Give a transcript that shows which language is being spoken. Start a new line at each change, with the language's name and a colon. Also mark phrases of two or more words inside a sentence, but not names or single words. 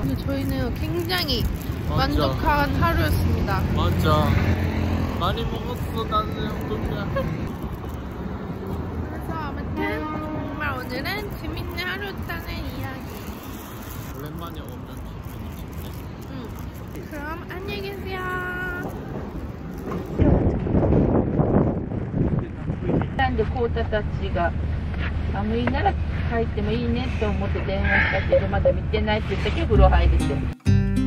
Korean: 저희는 굉장히 만족한 하루였습니다. 맞아. 많이 먹었어, 나는. 그래서 아무튼 정말 오늘은 재밌는 하루였다는 이야기. 오랜만에 오면 기분이 좋네. 그럼 안녕히 계세요.
Japanese: なんでコータたちが寒いなら帰ってもいいねと思って電話したけどまだ見てないって言ったけど風呂入るって。